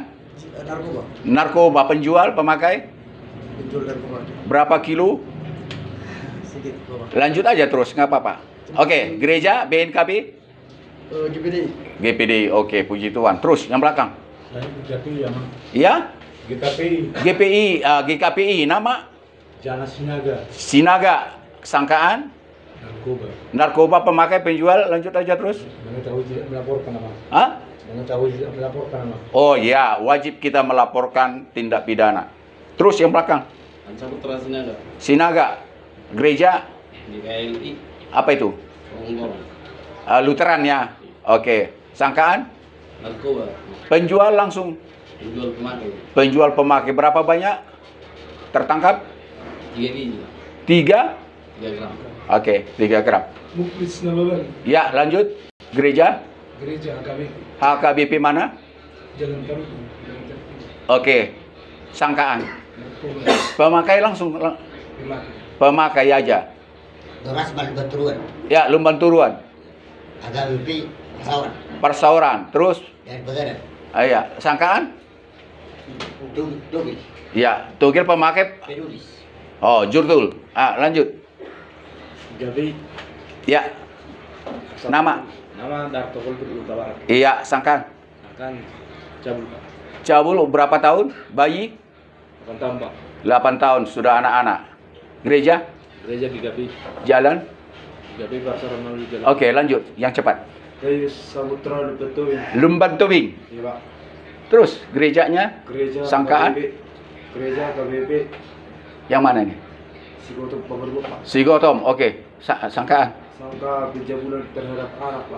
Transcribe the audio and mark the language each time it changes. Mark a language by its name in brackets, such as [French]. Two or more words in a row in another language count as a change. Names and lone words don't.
[Indonesian] Narkoba, penjual, pemakai? Berapa kilo? Lanjut aja terus, nggak apa-apa. Oke, gereja, BNKB? GPD, oke, puji Tuhan. Terus, yang belakang? Ya? GKPI, nama? Jana Sinaga. Sinaga, sangkaan? Narkoba, pemakai, penjual, lanjut aja terus. Melaporkan nama. Melaporkan nama. Oh ya, wajib kita melaporkan tindak pidana. Terus yang belakang? Saputra Sinaga. Sinaga, gereja? GKLI. Apa itu? Lutheran ya. Oke, sangkaan? Narkoba. Penjual langsung? Penjual pemakai. Berapa banyak tertangkap? 3 biji. 3 gram. Oke, 3 gram. Muklis Nalolan. Ya, lanjut. Gereja? Gereja HKBP. HKBP mana? Jalan Tarutung. Oke, sangkaan? Pemakai langsung? Pemakai aja. Doras Balbaturuan. Ya, Lumban Turuan. HKBP Persauran. Persauran. Terus? Dan Pegadaian. Ya, sangkaan? Togel. Ya, Togel pemakai. Penulis. Oh, Jurtul. Lanjut. Gabi. Ya. Nama? Nama Darto Kultur Utara. Iya, sangkaan? Akan cabul. Cabul berapa tahun? Bayi? 8 tahun, Pak. 8 tahun, sudah anak-anak. Gereja? Gereja di Gabi. Jalan? Gabi Persauran melalui jalan. Oke, lanjut. Yang cepat. Dari Saputra Betul. Lumban Tobing. Iya, Pak. Terus, gerejanya? Gereja Sangkaan? Gereja KBP. Yang mana nih? Sigotom Pamerbuak, Pak. Sigotom, oke. Sangkaan? Sangka pencabulan terhadap anak, Pak.